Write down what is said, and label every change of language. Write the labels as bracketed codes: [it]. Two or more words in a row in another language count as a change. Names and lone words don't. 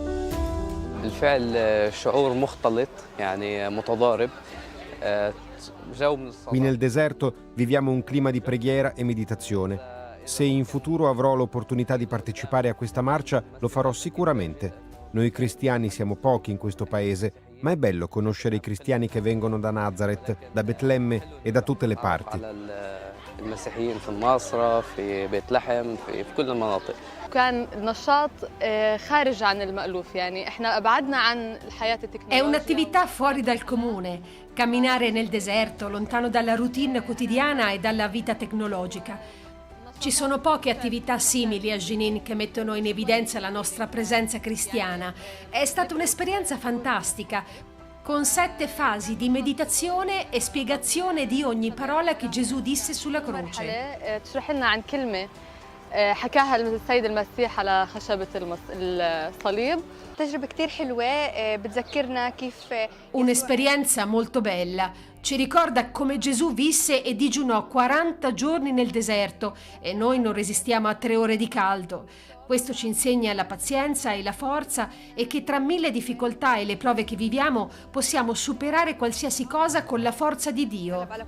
[it] Qui nel deserto viviamo un clima di preghiera e meditazione. Se in futuro avrò l'opportunità di partecipare a questa marcia, lo farò sicuramente. Noi cristiani siamo pochi in questo paese, ma è bello conoscere i cristiani che vengono da Nazareth, da Betlemme e da tutte le parti. [ar] المسيحيين في الناصرة في بيت لحم في كل المناطق. كان نشاط خارج عن المألوف يعني احنا أبعدنا عن الحياة التكنولوجية. [it] È un'attività fuori dal comune, camminare nel deserto, lontano dalla routine quotidiana e dalla vita tecnologica. Ci sono poche attività simili a Jenin che mettono in evidenza la nostra presenza cristiana. È stata un'esperienza fantastica, con 7 fasi di meditazione e spiegazione di ogni parola che Gesù disse sulla croce. [ar] تشرح لنا عن كلمة حكاها السيد المسيح على خشبة الصليب. تجربة كتير حلوة بتذكرنا كيف. [it] Un'esperienza molto bella. Ci ricorda come Gesù visse e digiunò 40 giorni nel deserto e noi non resistiamo a 3 ore di caldo. Questo ci insegna la pazienza e la forza e che tra 1000 difficoltà e le prove che viviamo possiamo superare qualsiasi cosa con la forza di Dio.